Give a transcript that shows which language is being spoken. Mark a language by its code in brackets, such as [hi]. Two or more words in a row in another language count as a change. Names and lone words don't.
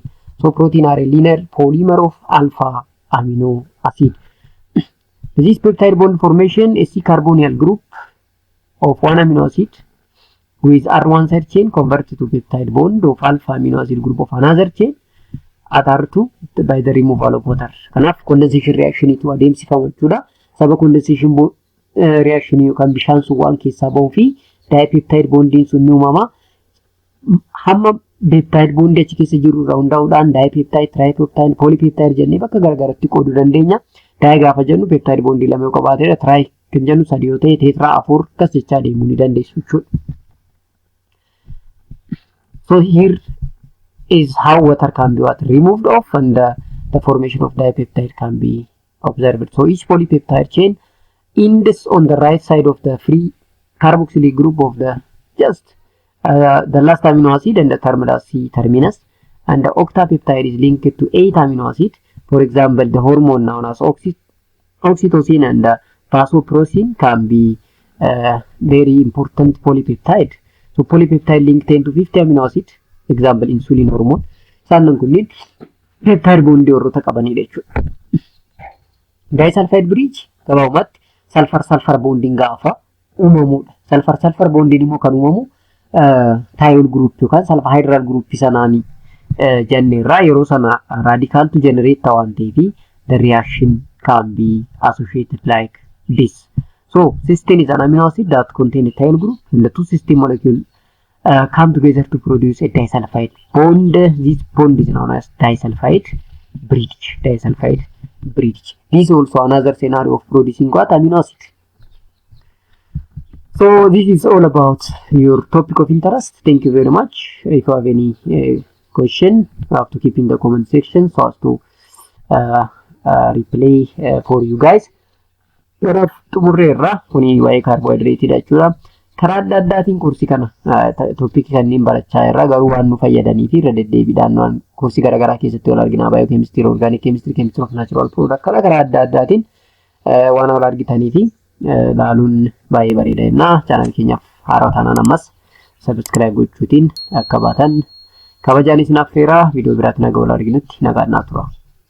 [en] So protein are a linear polymer of alpha amino acid. This peptide bond formation is a carbonyl group of one amino acid with R1 side chain converted to peptide bond of alpha amino acid group of another chain at R2 by the removal of water. [om] Kanaf [en] condensation reaction [om] itu adeemsifamu jechuudha. Saba [en] condensation reaction [om] yookaan bishaan sun waan keessaa ba'uu fi dipeptide bondiin sun ni uumama. Hamma peptide bondii achi keessa jiru irraa hundaa'uudhaan dipeptide, tripeptide, polypeptide jennee bakka garagaraatti qooduu dandeenya. Dai gaafa jennu peptide bondii lama yoo qabaatedha. Tri kan jennu 3 yoo ta'e tetra 4 akkas jechaa deemuu ni dandeessu jechuudha. [en] So here is how water can be removed off, and the formation of dipeptide can be observed. So each polypeptide chain ends on the right side of the free carboxylic group of the the last amino acid and the terminal C terminus, and the octapeptide is linked to 8 amino acid. For example, the hormone known as Oxytocin and vasopressin can be very important polypeptide. So polypeptide link 10 to 50 amino acid, example insulin hormone. [om] Sannan kunniin peptide bondii warroota qabanidha jechuudha. [en] Disulfide bridge [om] gabaabumatti [en] sulfur bonding [om] gaafa uumamudha. [en] Sulfur bonding [om] immoo kan uumamu [en] thiol group [om] yookaan [en] sulfur hydral group [om] sanaanii jenneerraa yeroo sana [en] radical to generate [om] waan ta'eef [en] the reaction can be associated like this. So cysteine is an amino acid that contains a thiol group, and the two cysteine molecules come together to produce a disulfide bond. This bond is known as disulfide bridge. Disulfide bridge. This is also another scenario of producing what amino acid. So this is all about your topic of interest. Thank you very much. If you have any question, you have to keep in the comment section so as to replay for you guys. [om] Yeroo xumurreerra kuni waa'ee carbohydrate jechuudha. Karaa adda addaatiin kursii kana topiikii kanneen barachaa irra garuu waan nu fayyadanii fi irra deddeebiidhaan waan kursii garaagaraa keessatti wal arginaa [en] biochemistry, organic chemistry, chemistry of natural product [om] karaa adda addaatiin waan wal argitanii fi laaluun baay'ee bareeda. Channel keenyaaf haaraa taanaan ammas subscribe gochuutiin akka baatan kabajaan isin affeeraa. Viidiyoo biraatti nagaa wal arginutti nagaan naa tura.